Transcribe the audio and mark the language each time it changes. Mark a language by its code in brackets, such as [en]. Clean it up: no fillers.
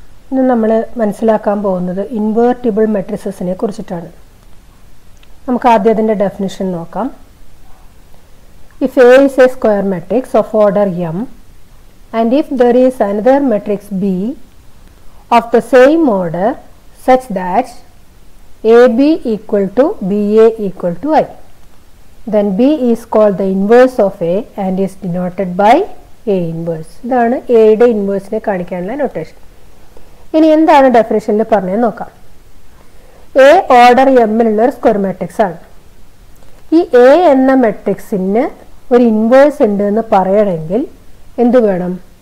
[ml] ഇന്ന് നമ്മൾ മനസ്സിലാക്കാൻ പോകുന്നത് ഇൻവേർട്ടിബിൾ മെട്രിസസിനെ കുറിച്ചിട്ടാണ്. നമുക്ക് ആദ്യം അതിന്റെ ഡെഫിനിഷൻ നോക്കാം. [en] If A is a square matrix of order m and if there is another matrix B of the same order such that AB equal to BA equal to I, then B is called the inverse of A and is denoted by A inverse. [ml] ഇതാണ് എയുടെ ഇൻവേഴ്സിനെ കാണിക്കാനുള്ള notation. ഇനി എന്താണ് ഡെഫിനിഷനിൽ പറഞ്ഞത് നോക്കാം. A order എമ്മിലുള്ള ഒരു square matrix ആണ്. ഈ എ എന്ന മെട്രിക്സിന് ഒരു ഇൻവേഴ്സ് ഉണ്ട് എന്ന് പറയണമെങ്കിൽ എന്ത് വേണം?